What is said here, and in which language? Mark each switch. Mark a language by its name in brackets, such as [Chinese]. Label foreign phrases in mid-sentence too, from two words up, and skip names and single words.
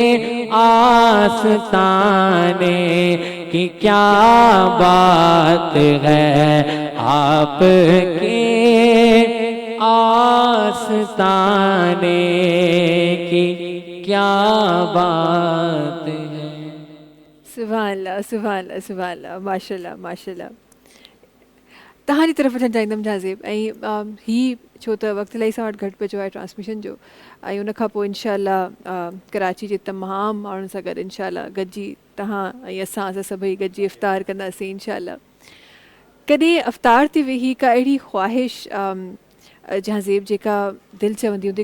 [Urdu] آستانے کی کیا بات ہے آپ کے آستانے کی کیا بات ہے. [Arabic] سبحان اللہ سبحان اللہ سبحان اللہ ماشاء اللہ ماشاء اللہ. [Sindhi] तव्हां जी तरफ़ वठणु चाहींदमि जाज़ेब ऐं ही छो त वक़्तु इलाही सां वटि घटि बचो आहे ट्रांसमिशन जो ऐं उन खां पोइ इनशा कराची जे तमामु माण्हुनि सां गॾु इनशा गॾिजी तव्हां ऐं असां सभई गॾिजी इफ़्तार कंदासीं इनशा. कॾहिं अफ़्तार ते वेही का अहिड़ी ख़्वाहिश जहाज़ेब जेका दिलि चवंदी हूंदी.